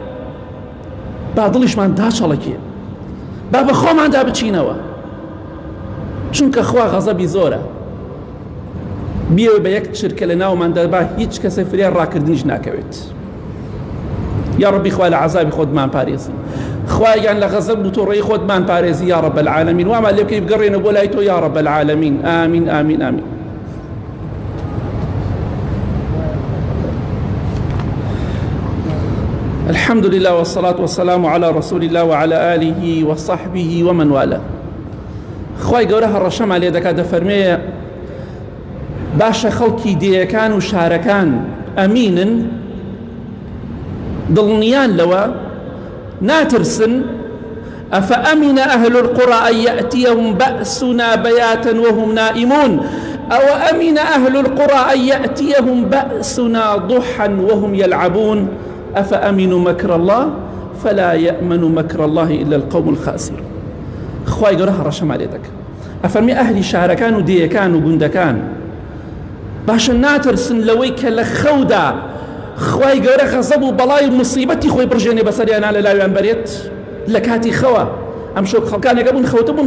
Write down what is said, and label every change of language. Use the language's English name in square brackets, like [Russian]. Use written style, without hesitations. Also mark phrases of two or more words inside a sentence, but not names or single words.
[Central Kurdish] با دڵیشمان داچەڵەکێ با بە خۆماندا بچینەوە چونکە خوا غەزەبی زۆرە بیەوە بە یەک چرکە لە ناوماندا با هیچ کەسە فریار ڕاکردنیش ناکەوێت [Arabic] یا ڕەبی [Central Kurdish] خوا لە عەزابی خۆتمان پارێزی خوایان لە غەزەب و تۆڕەی خۆتمان پارێزی [Arabic] یا ڕەب العالەمین [Central Kurdish] وامان لێ بکەی بگەڕێنە بۆ لای تۆ [Arabic] یا ڕەب العالەمین ئامین ئامین ئامین الحمد لله والصلاة والسلام على رسول الله وعلى آله وصحبه ومن والاه [Central Kurdish] خوای گەورە هەڕەشەمان لێ دەکات دەفەرمێ باشە خەڵکی دێیەکان و شارەکان ئەمینن دڵنیان لەوە ناترسن [Arabic] أفأمن أهل القرى أن يأتيهم بأسنا بياتا وهم نائمون أو أمن أهل القرى أن يأتيهم بأسنا ضحى وهم يلعبون أفأمنوا مكر الله فلا يأمن مكر الله إلا القوم الخاسرون [Central Kurdish] خوای گەورە هەڕەشەمان لێ دەکات ئەفەرمێ ئەهلی شارەکان و دێیەکان و گوندەکان باشە ناترسن لەوەی کە لە خەودا خوای گەورە غەزەب و بەڵای موسیبەتی خۆی بڕژێنێ بەسەریانە لە لاویان بەرێت لە کاتی خەوە ئەم شەو خەڵکانێکە بوون خەوتە بوون